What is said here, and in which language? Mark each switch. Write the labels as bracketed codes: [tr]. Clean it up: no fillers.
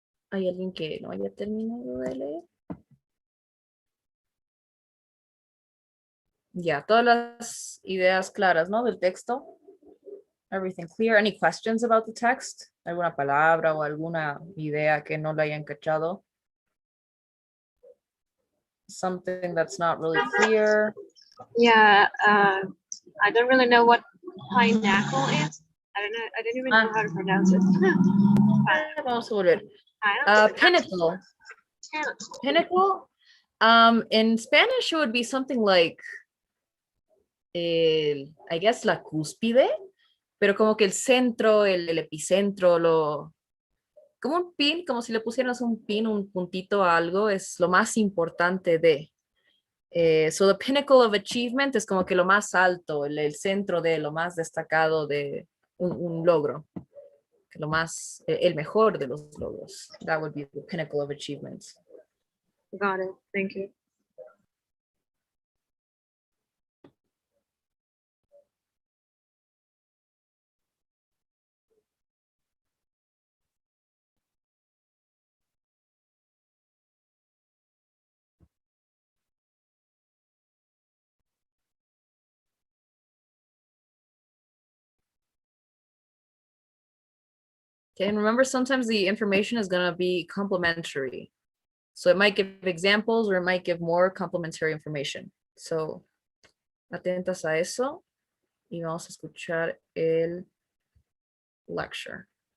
[es] ¿Hay alguien que no haya terminado de leer? Ya, todas las ideas claras, ¿no? Del texto. [en] Everything clear. Any questions about the text? [es] ¿Alguna palabra o alguna idea que no la hayan cachado? [en] Something that's not really clear. Yeah, I don't really know what pineapple is. I don't know. I don't even know how to pronounce it. [es] Vamos a volver. [en] Pineapple. Pinnacle. Pinnacle. In Spanish, it would be something like, I guess, [es] la cúspide, pero como que el centro, el epicentro, como un pin, como si le pusieras un pin, un puntito a algo, es lo más importante de. [en] So the pinnacle of achievement [es] es como que lo más alto, el centro de lo más destacado de un logro, lo más, el mejor de los logros. [en] That would be the pinnacle of achievement. Got it. Thank you. Okay, and remember, sometimes the information is going to be complementary. So it might give examples or it might give more complementary information. [es] So, atentas a eso. Y vamos a escuchar el lecture.